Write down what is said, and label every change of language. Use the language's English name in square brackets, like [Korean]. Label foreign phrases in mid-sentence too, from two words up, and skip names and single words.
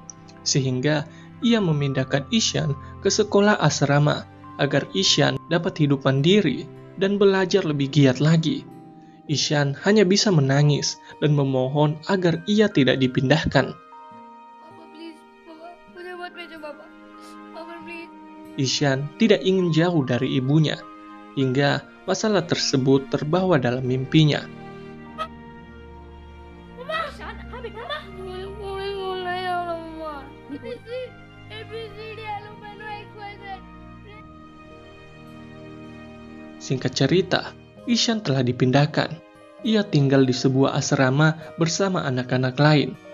[Indonesian] Sehingga ia memindahkan Ishan ke sekolah asrama agar Ishan dapat hidup mandiri dan belajar lebih giat lagi. Ishan hanya bisa menangis dan memohon agar ia tidak dipindahkan. [Hindi] Papa, please, Papa, मुझे मत भेजो, Papa. Papa, please. [Indonesian] Ishan tidak ingin jauh dari ibunya, hingga masalah tersebut terbawa dalam mimpinya. [Hindi] Ishan, हाँ बेटा. [Indonesian] Singkat cerita, Ishan telah dipindahkan. Ia tinggal di sebuah asrama bersama anak-anak lain.